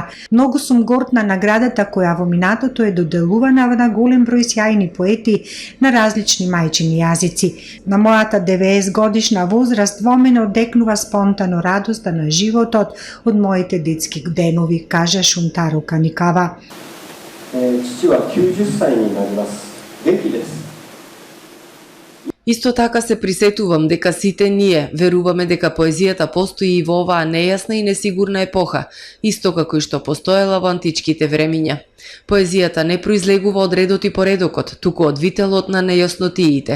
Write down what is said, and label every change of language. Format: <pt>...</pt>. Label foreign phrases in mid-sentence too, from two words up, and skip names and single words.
<mk>Многу сум горд на наградата која во минатото е доделувана на голем број сјајни поети на различни мајчини јазици. На мојата 90 годишна возраст во мене одекнува спонтано радоста на животот од моите детски денови, кажа Шунтаро Таникава.</mk> <ja>父は90歳になります。元気です。</ja> <mk>Исто така се присетувам дека сите ние веруваме дека поезијата постои и во оваа нејасна и несигурна епоха, исто како и што постоела во античките времиња. Поезијата не произлегува од редот и поредокот, туку од вителот на нејаснотиите.</mk>